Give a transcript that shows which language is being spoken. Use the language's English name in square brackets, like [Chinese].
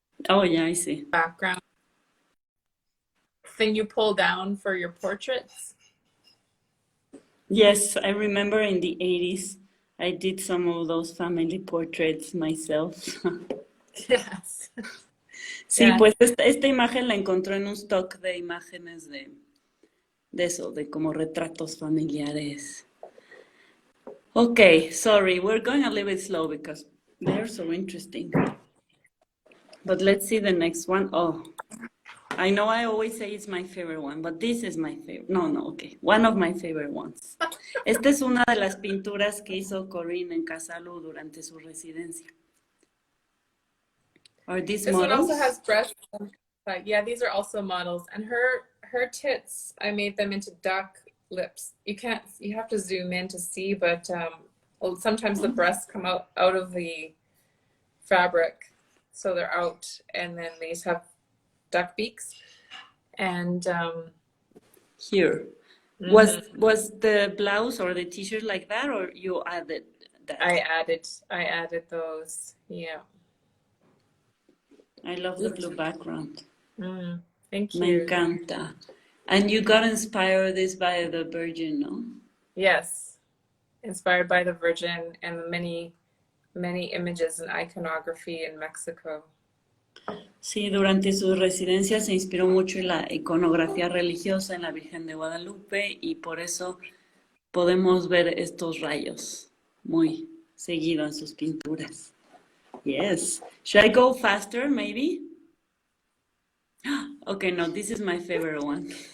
[English] Oh, yeah, I see. Background thing you pull down for your portraits. Yes, I remember in the 80s, I did some of those family portraits myself. Yes. [Spanish] Sí, [English] Yeah. [Spanish] pues esta imagen la encontró en un stock de imágenes de eso, de como retratos familiares. [English] Okay, sorry, we're going a little bit slow because they're so interesting. But let's see the next one. Oh, I know I always say it's my favorite one, but this is my favorite. No, okay. One of my favorite ones. [Spanish] Esta es una de las pinturas que hizo Corinne en Casa Lü durante su residencia. [English] Are these This models? one also has breasts. Yeah, these are also models. And her tits, I made them into duck lips. You have to zoom in to see, but sometimes the breasts come out of the fabric. So they're out, and then these have duck beaks. And here. Mm-hmm. Was the blouse or the t-shirt like that, or you added that? I added those. Yeah. I love the blue background. Thank you. [Spanish] Me encanta. [English] And you got inspired this by the Virgin, no? Yes. Inspired by the Virgin and the many images and iconography in Mexico. [Spanish] Sí, durante su residencia se inspiró mucho en la iconografía religiosa en la Virgen de Guadalupe y por eso podemos ver estos rayos muy seguido en sus pinturas. [English] Yes. Should I go faster, maybe? Okay, no, this is my favorite one.